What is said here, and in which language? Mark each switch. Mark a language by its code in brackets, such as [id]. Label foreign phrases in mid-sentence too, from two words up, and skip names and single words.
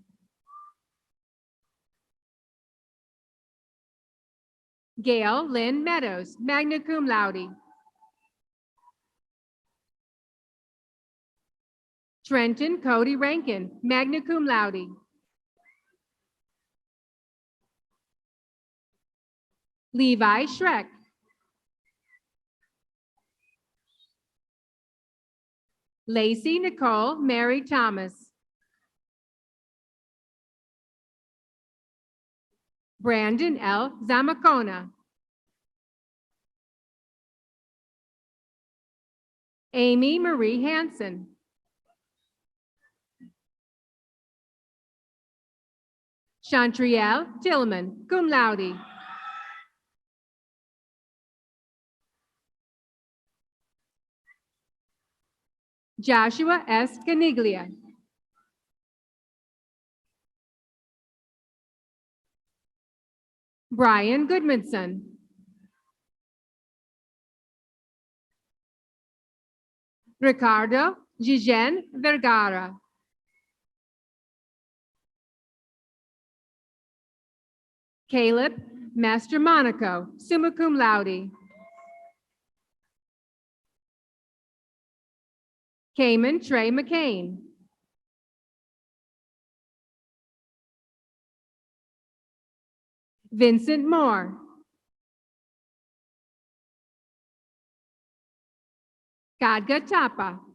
[la] Gail Lynn Meadows, magna cum laude. Trenton Cody Rankin, magna cum laude. Levi Schreck. Lacey Nicole Mary Thomas. Brandon L. Zamacona. Amy Marie Hansen. Chantrielle Tillman, cum laude. Joshua S. Caniglia. Brian Goodmanson. Ricardo Gigen Vergara. Caleb Master Monaco, summa cum laude. Cayman Trey McCain. Vincent Moore. Kadga Tapa.